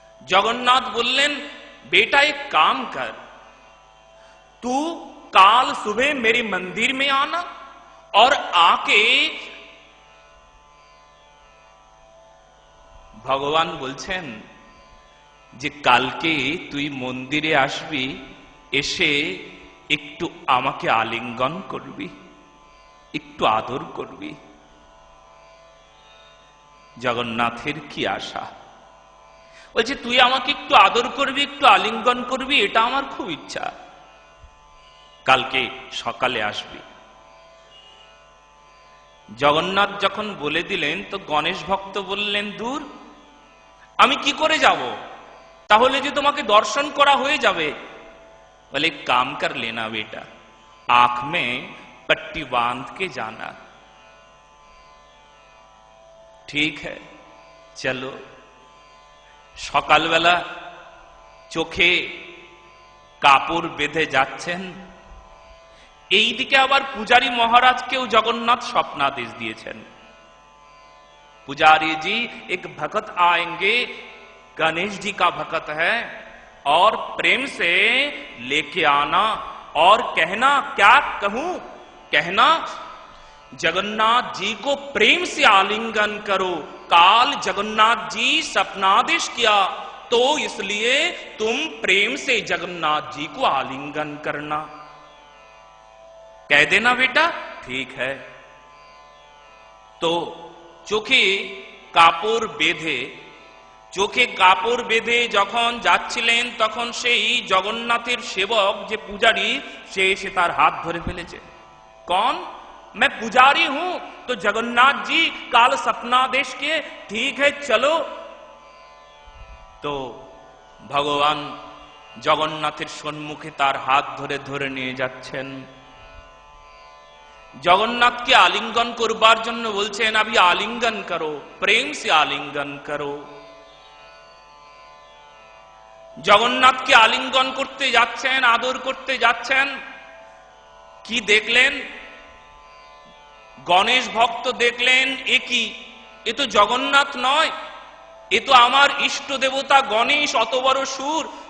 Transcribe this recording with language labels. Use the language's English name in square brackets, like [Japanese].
[Hindi] जगन्नाथ बोलें बेटा एक काम कर, तू काल सुबह मेरे मंदिर में आना और आके। [Bangla] भगवान बोलছেন যে কালকে তুই মন্দিরে আসবি, এসে একটু আমাকে আলিঙ্গন করবি, একটু আদর করবি। জগন্নাথের কি আশা! বলছে তুই আমাকে একটু আদর করবি, একটু আলিঙ্গন করবি, এটা আমার খুব ইচ্ছা, কালকে সকালে আসবি। জগন্নাথ যখন বলে দিলেন তো গণেশ ভক্ত বললেন, দূর, আমি কি করে যাব? তাহলে যে তোমাকে দর্শন করা হয়ে যাবে। [Hindi] বলে काम कर लेना बेटा, आंख में पट्टी बांध के जाना। ठीक है, चलो। [Bangla] সকালবেলা চোখে কাপড় বেঁধে যাচ্ছেন, এইদিকে আবার পূজারী মহারাজকেও জগন্নাথ স্বপ্নাদেশ দিয়েছেন। [Hindi] पुजारी जी एक भक्त आएंगे, गणेश जी का भक्त है, और प्रेम से लेके आना और कहना। क्या कहूं? कहना जगन्नाथ जी को प्रेम से आलिंगन करो। काल जगन्नाथ जी सपनादेश किया, तो इसलिए तुम प्रेम से जगन्नाथ जी को आलिंगन करना। कह देना बेटा। ठीक है। [Bangla] तो চোখে কাপড় বেঁধে, চোখে কাপড় বেঁধে যখন যাচ্ছিলেন, তখন সেই জগন্নাথের সেবক যে পূজারী, সে এসে তার হাত ধরে ফেলেছে। [Hindi] कौन? मैं पुजारी हूं। तो जगन्नाथ जी काल सपनादेश के, ठीक है चलो। [Bangla] तो ভগবান জগন্নাথের সম্মুখে তার হাত ধরে ধরে নিয়ে যাচ্ছেন। জগন্নাথকে আলিঙ্গন করবার জন্য বলছেন, [Hindi] अभी आलिंगन करो, प्रेम से आलिंगन करो। [Bangla] জগন্নাথকে আলিঙ্গন করতে যাচ্ছেন, আদর করতে যাচ্ছেন। কি দেখলেন? গণেশ ভক্ত দেখলেন, এ কি, এ তো জগন্নাথ নয়, এ তো আমার ইষ্ট দেবতা গণেশ, অত বড় সুর।